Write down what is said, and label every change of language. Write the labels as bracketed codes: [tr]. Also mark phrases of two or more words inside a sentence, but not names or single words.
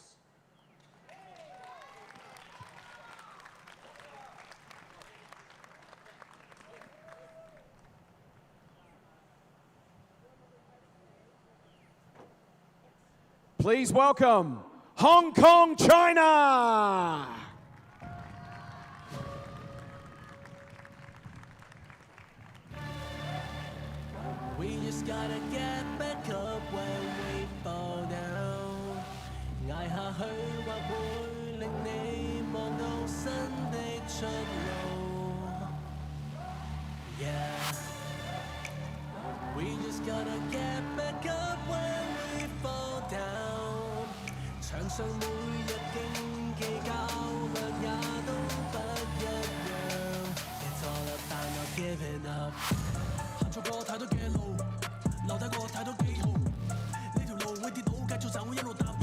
[en] Please welcome Hong Kong, China. We just gotta get back up when we fall down. [yue] 捱下去或會令你望到新的出路。Yeah. [en] We just gotta get back up when we fall down. [yue] 場上每日競技較量也都不一樣。 [en] It's all about not giving up。 [yue] 行錯過太多嘅路，留低過太多記號。呢條路會跌倒，繼續走一路踏。